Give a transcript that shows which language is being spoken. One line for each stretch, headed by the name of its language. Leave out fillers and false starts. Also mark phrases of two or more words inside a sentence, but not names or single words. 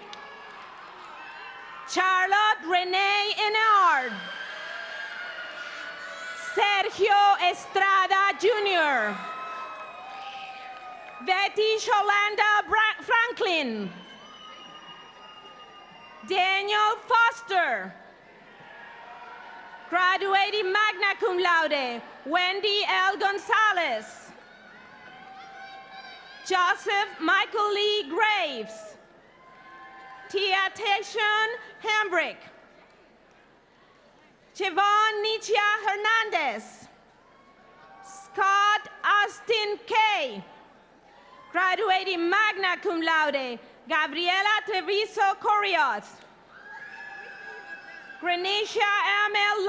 English: Charlotte Renee Enard. Sergio Estrada Jr. Betty Sholanda Franklin. Daniel Foster. Graduating
Latin: magna cum laude,
English: Wendy L. Gonzalez. Joseph Michael Lee Graves, Tia Tayshawn Hambrick, Javon Nichia Hernandez, Scott Austin Kay, graduating
Latin: magna cum laude,
English: Gabriela Treviso Corrios, Grenisha M.L.